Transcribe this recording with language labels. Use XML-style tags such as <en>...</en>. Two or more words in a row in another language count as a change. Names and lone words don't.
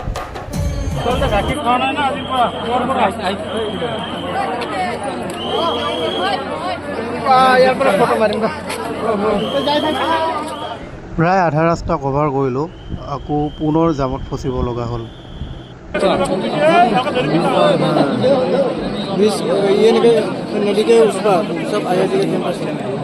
<as>প্ৰায় আধা ৰাস্তা কভাৰ কৰিলোঁ, আকৌ পুনৰ জামত ফচিব লগা হ'ল।</as> <hi>ये नदी के उस पर सब IIT के कैंपस है।</hi>